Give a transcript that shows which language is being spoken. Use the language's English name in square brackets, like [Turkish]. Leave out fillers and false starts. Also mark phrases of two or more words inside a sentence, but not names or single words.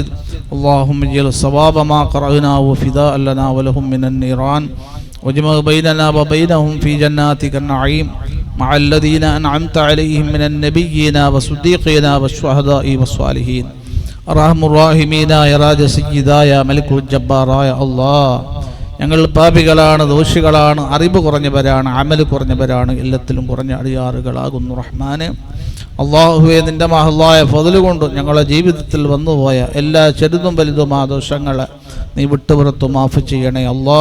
[Arabic] اللهم اجعل صواب ما قرأناه فداء لنا ولهم من النيران واجمع بيننا وبينهم في جناتك النعيم مع الذين أنعمت عليهم من النبيين والصديقين والشهداء والصالحين. أرحم الراحمين يا راج سيدا يا ملك الجبار يا الله. [Malayalam] ഞങ്ങൾ പാപികളാണ്, ദോഷികളാണ്, അറിവ് കുറഞ്ഞവരാണ്, അമൽ കുറഞ്ഞവരാണ്, എല്ലാത്തിലും കുറഞ്ഞ അടിയാറുകളാകുന്നു റഹ്മാനെ. അള്ളാഹുവെ, നിൻ്റെ മഹല്ലായ ഫضല് കൊണ്ട് ഞങ്ങളുടെ ജീവിതത്തിൽ വന്നുപോയ എല്ലാ ചെറുതും വലുതുമായ ദോഷങ്ങളെ നീ വിട്ടുപുറത്തു മാഫ് ചെയ്യണേ അല്ലാ.